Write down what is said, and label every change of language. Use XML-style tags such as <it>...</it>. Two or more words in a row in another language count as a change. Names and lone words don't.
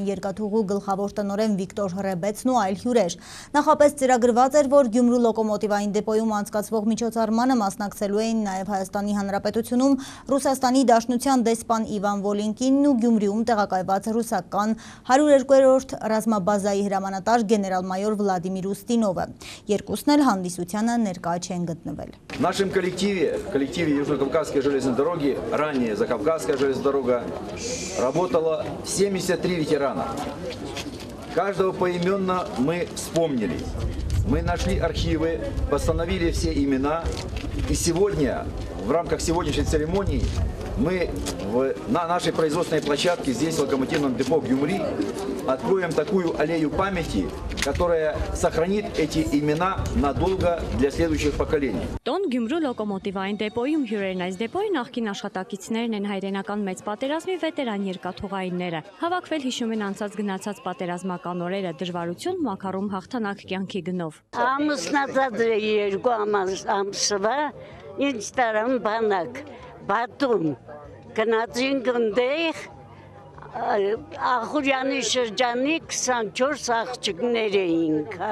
<hy>երկաթուղու գլխավոր տնօրեն Վիկտոր Հռեբեցն ու այլ հյուրեր։ Նախապես ծրագրված էր, որ Գյումրու լոկոմոտիվային դեպոյում անցկացվող միջոցառմանը մասնակցելու էին նաեւ Հայաստանի Հանրապետությունում Ռուսաստանի Դաշնության դեսպան Իվան Վոլին ու Գյումրիում տեղակայված ռուսական 102-րդ ռազմաբազայի հրամանատար գեներալ-մայոր Վլադիմիր Устինովը։ Երկուսն էլ հանդիսությանը ներկա չեն գտնվել։</hy> <ru>В нашем коллективе Южно-Кавказской железной дороги, ранее Закавказская железная дорога, работало 73 ветерана. Каждого поименно мы вспомнили. Мы нашли архивы, восстановили все имена. И сегодня, в рамках сегодняшней церемонии, мы на нашей производственной площадке, здесь в локомотивном депо Гюмри, откроем такую аллею памяти, которая сохранит эти имена надолго для следующих поколений.</ru> <hy>Տոն Գյումրու լոկոմոտիվային դեպոյում հյուրերն այս դեպոյի նախկին աշխատակիցներն են հայրենական մեծ պատերազմի վետերան երկաթուղայինները։ Հավաքվել հիշում են անցած գնացած պատերազմական օրերը, դժվարություն մակարում հաղթանակ կյանքի գնով։ Ամուսնացած երկու ամսվա ինչ տարան բանակ Բաթում գնացինք ընդեղ Ախուրյանի շրջանի 24 աղջիկներ էինք,</hy>